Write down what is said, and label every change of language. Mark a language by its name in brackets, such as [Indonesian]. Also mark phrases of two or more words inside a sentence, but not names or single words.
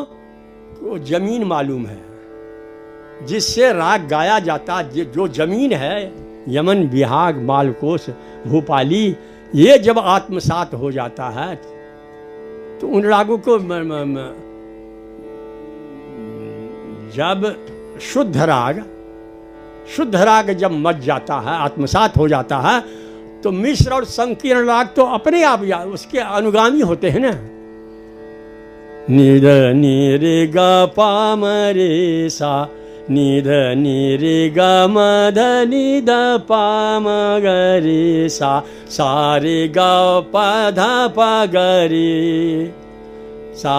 [Hindi] वो जमीन मालूम है जिससे राग गाया जाता, जो जमीन है, यमन, बिहाग, मालकोस, भूपाली, ये जब आत्मसात हो जाता है तो उन रागों को जब शुद्ध राग जब मच जाता है, आत्मसात हो जाता है, तो मिश्र और संकीर्ण राग तो अपने आप उसके अनुगामी होते हैं ना। निध नि रे ग पा म रे सा, निध नि रे ग म ध नि ध पा म ग रे सा, सा रे ग प ध प ग रे, सा